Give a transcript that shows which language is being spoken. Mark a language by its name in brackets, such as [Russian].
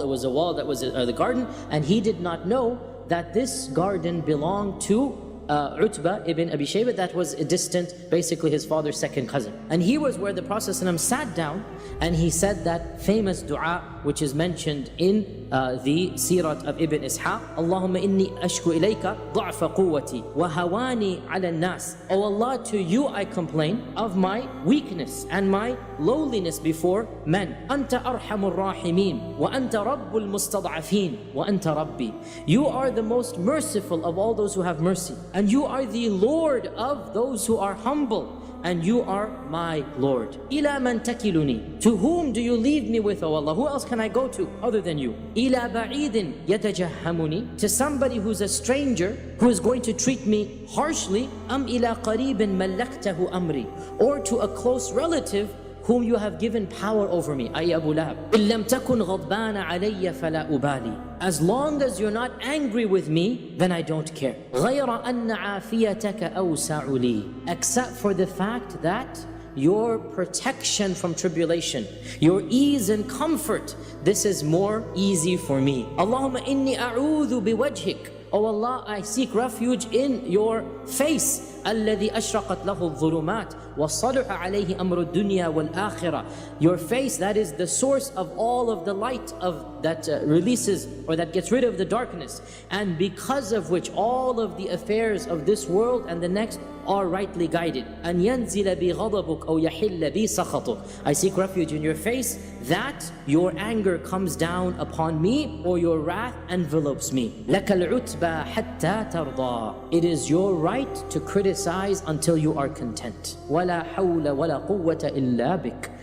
[English] It was a wall that was the garden, and he did not know that this garden belonged to Utbah ibn Abi Shaybah, that was a distant, basically his father's second cousin. And he was where the Prophet ﷺ sat down, and he said that famous dua, which is mentioned in the Seerah of Ibn Ishaq. [Arabic] Allahumma inni ashku ilayka ضعف قوتي وهواني على الناس. [English] O Allah, to you I complain of my weakness and my lowliness before men. [Arabic] أنت أرحم الراحمين وأنت رب المستضعفين وأنت ربي. [English] You are the most merciful of all those who have mercy, and you are the Lord of those who are humble, and you are my Lord. [Arabic] إِلَى مَنْ تَكِلُنِي. [English] To whom do you leave me with, O Allah? Who else can I go to other than you? [Arabic] إِلَى بَعِيدٍ يَتَجَهَّمُنِي. [English] To somebody who's a stranger, who is going to treat me harshly. [Arabic] أَمْ إِلَى قَرِيبٍ مَلَّكْتَهُ أَمْرِي. [English] Or to a close relative whom you have given power over me, ay Abu Lahab. [Arabic] إِن لَمْ تَكُنْ غَضْبَانَ عَلَيَّ فَلَا أُبَالِي. [English] As long as you're not angry with me, then I don't care. [Arabic] غَيْرَ أَنَّ عَافِيَتَكَ أَوْسَعُ لِي. [English] Except for the fact that your protection from tribulation, your ease and comfort, this is more easy for me. [Arabic] Allahumma inni a'udhu biwajhik. [English] O Allah, I seek refuge in your face. [Arabic] الذي أشرقت له الظلمات وصلح عليه أمر الدنيا والآخرة. [English] Your face, that is the source of all of the light of that releases or that gets rid of the darkness, and because of which all of the affairs of this world and the next are rightly guided. [Arabic] أن ينزل بي غضبك أو يحل بي سخطك. [English] I seek refuge in your face that your anger comes down upon me or your wrath envelopes me. [Arabic] لك العتبى حتى ترضى. [English] It is your right to criticize until you are content. [Arabic] ولا حول ولا قوة إلا بك.